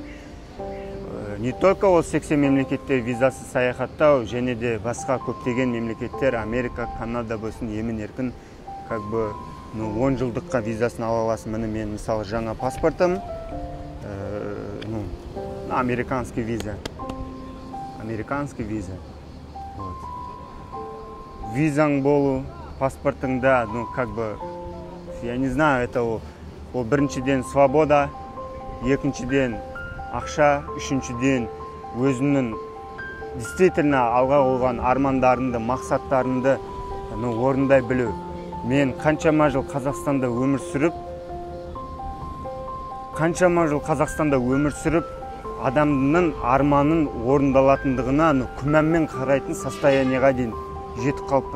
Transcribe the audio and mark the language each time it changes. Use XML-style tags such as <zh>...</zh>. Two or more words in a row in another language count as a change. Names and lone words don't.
<ru>Не только</ru> <kk>ол 80 мемлекеттер визасы саяхаттау, және де басқа көптеген мемлекеттер, Америка, Канада болсын, емін-еркін, 10 жылдыққа визасын ала аласың. Міне мен мысалы жаңа паспортым, американский виза. Визаң болу, паспортыңда,</kk> <ru>я не знаю,</ru> <kk>это ол біріншіден свобода, екіншіден ақша, үшіншіден өзінің действительно алға қойған армандарыңды, мақсаттарыңды орындай білу. Мен қаншама жыл Қазақстанда өмір сүріп, адамның арманын орындалатындығына күмәнмен қарайтын состояниеға дейін жетіп қалыппын.</kk>